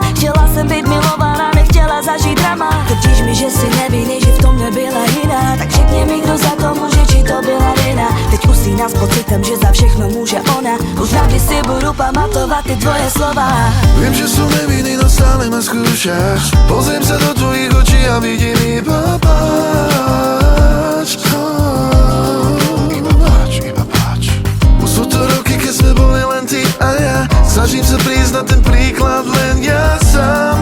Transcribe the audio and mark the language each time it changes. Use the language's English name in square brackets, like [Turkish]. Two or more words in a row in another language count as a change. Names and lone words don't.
[Czech] Chtěla jsem být milovaná, nechtěla zažít drama. Tvrdíš mi, že jsi nevinný, že v tom nebyla jiná, tak řekni mi, kdo za to může, či to byla vina. Teď usíná s pocitem, že za všechno může ona. Už navždy si budu pamatovat ty tvoje slova. Vím, že jsou nevinný, [Slovak] no stále ma skúšaš. Pozriem sa do tvojich očí a vidím iba pláč. Iba pláč. Už sú to roky, keď sme boli len ty a ja. Snažím sa prísť na ten príklad len ja sám.